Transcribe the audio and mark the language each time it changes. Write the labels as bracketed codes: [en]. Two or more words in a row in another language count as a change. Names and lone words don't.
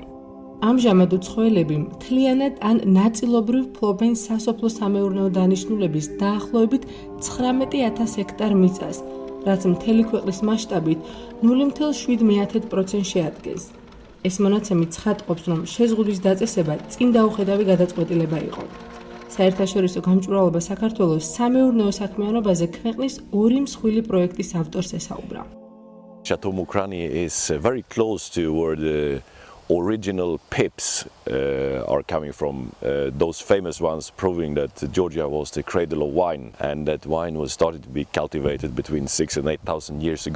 [ka] ამჟამად უცხოელები მთლიანად ან ნაწილობრივ ფლობენ სასოფლო-სამეურნეო დანიშნულების დაახლოებით 19,000 ჰექტარ მიწას, რაც მთელი ქვეყნის მასშტაბით 0,7% შეადგენს. ეს მონაცემი ცხადყოფს, რომ შეზღუდვის დაწესება წინ დაუხედავი გადაწყვეტილება იყო. საერთაშორისო გამჭვირვალობა საქართველოს სამეურნეო საქმიანობაზე ქვეყნის ორი მსხვილი პროექტის ავტორს ესაუბრა. [en] Chateau Mukhrani is very close to where the original pips are coming from, those famous ones proving that Georgia was the cradle of wine and that wine was started to be cultivated between 6,000 and 8,000 years ago.